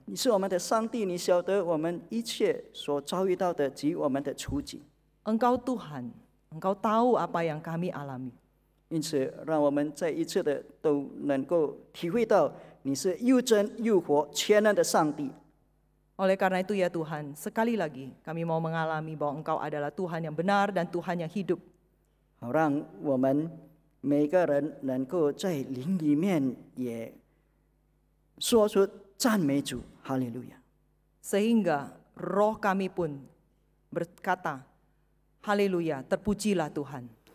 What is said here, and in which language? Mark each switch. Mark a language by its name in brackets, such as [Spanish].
[Chinese] 你是我们的上帝，你晓得我们一切所遭遇到的及我们的处境， [Indonesian] Engkau Tuhan, Engkau tahu apa yang kami alami. [Chinese] 因此让我们再一次的都能够体会到你是又真又活全能的上帝。 [Indonesian] Oleh karena itu ya Tuhan, sekali lagi kami mau mengalami bahwa Engkau adalah Tuhan yang benar dan Tuhan yang hidup. [Chinese] 好让我们每个人能够在灵里面也说出赞美主，哈利路亚。 [Indonesian] Sehingga roh kami pun berkata, Haleluya, terpujilah Tuhan.